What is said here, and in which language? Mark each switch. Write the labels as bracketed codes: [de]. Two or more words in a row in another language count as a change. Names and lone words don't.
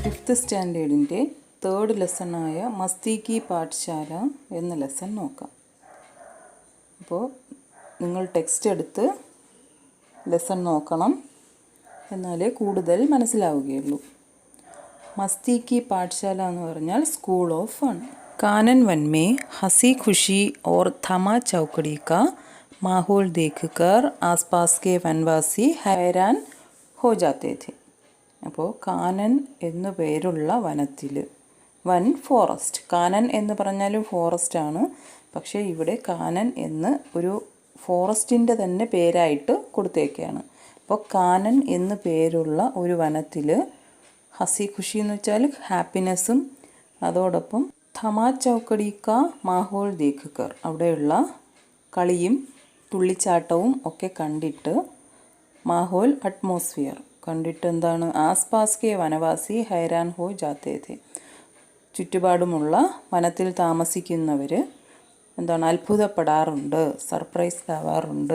[en] fifth standard third lesson [ml] മസ്തി കി പാഠശാല എന്ന ലെസൺ നോക്കാം. അപ്പോൾ നിങ്ങൾ ടെക്സ്റ്റ് എടുത്ത് ലെസൺ നോക്കണം, എന്നാലേ കൂടുതൽ മനസ്സിലാവുകയുള്ളൂ. മസ്തി കി പാഠശാല എന്ന് പറഞ്ഞാൽ [en] school of fun. [hi] कानन वन में हंसी खुशी और थमा चौकड़ी का माहौल देखकर आसपास के वनवासी हैरान हो जाते थे. [ml] അപ്പോൾ കാനൻ എന്നു പേരുള്ള വനത്തിൽ, വൻ ഫോറസ്റ്റ്, കാനൻ എന്ന് പറഞ്ഞാലും ഫോറസ്റ്റ് ആണ്, പക്ഷേ ഇവിടെ കാനൻ എന്ന് ഒരു ഫോറസ്റ്റിൻ്റെ തന്നെ പേരായിട്ട് കൊടുത്തേക്കാണ്. അപ്പോൾ കാനൻ എന്ന് പേരുള്ള ഒരു വനത്തിൽ [hi] हंसी खुशी [ml] എന്ന് വെച്ചാൽ ഹാപ്പിനെസ്സും, അതോടൊപ്പം [hi] थमा चौकड़ी का माहौल देखकर, [ml] അവിടെയുള്ള കളിയും തുള്ളിച്ചാട്ടവും ഒക്കെ കണ്ടിട്ട്, മാഹോൽ അറ്റ്മോസ്ഫിയർ കണ്ടിട്ട് എന്താണ്, [hi] आसपास के वनवासी हैरान हो जाते थे, [ml] ചുറ്റുപാടുമുള്ള വനത്തിൽ താമസിക്കുന്നവർ എന്താണ്, അത്ഭുതപ്പെടാറുണ്ട്, സർപ്രൈസ് ആവാറുണ്ട്.